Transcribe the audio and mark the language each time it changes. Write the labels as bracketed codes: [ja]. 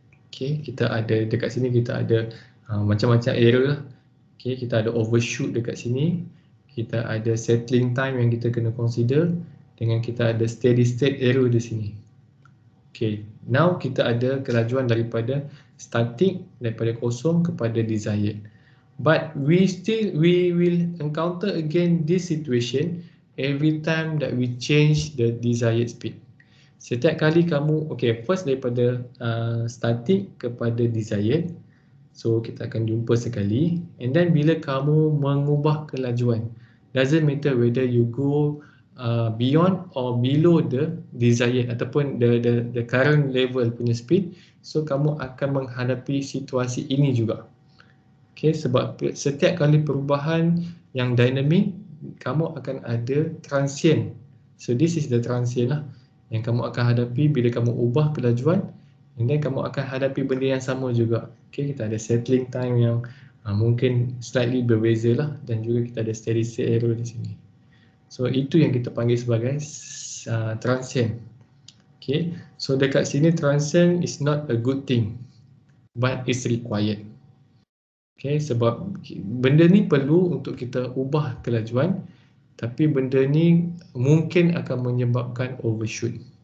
[ms] Okay, kita ada dekat sini kita ada macam-macam error lah. Okay, kita ada overshoot dekat sini. Kita ada settling time yang kita kena consider dengan kita ada steady state error di sini. Okay, now kita ada kelajuan daripada static, daripada kosong kepada desired. [en] But we will encounter again this situation every time that we change the desired speed. [ms] Setiap kali kamu, okay, first daripada static kepada desired. [en] So [ms] kita akan jumpa sekali. [en] And then [ms] bila kamu mengubah kelajuan, [en] doesn't matter whether you go beyond or below the desired [ms] ataupun [en] the current level punya speed, so [ms] kamu akan menghadapi situasi ini juga. Okay, sebab setiap kali perubahan yang dynamic, kamu akan ada transient. [en] So this is the transient [ms] lah yang kamu akan hadapi bila kamu ubah kelajuan, [en] and then [ms] kamu akan hadapi benda yang sama juga. Okay, kita ada settling time yang mungkin slightly berbeza lah, dan juga kita ada steady state error di sini. So itu yang kita panggil sebagai transient. [en] Okay, so [ms] dekat sini [en] transient is not a good thing, but it's required. [ms] Okay, sebab benda ni perlu untuk kita ubah kelajuan, tapi benda ni mungkin akan menyebabkan overshoot.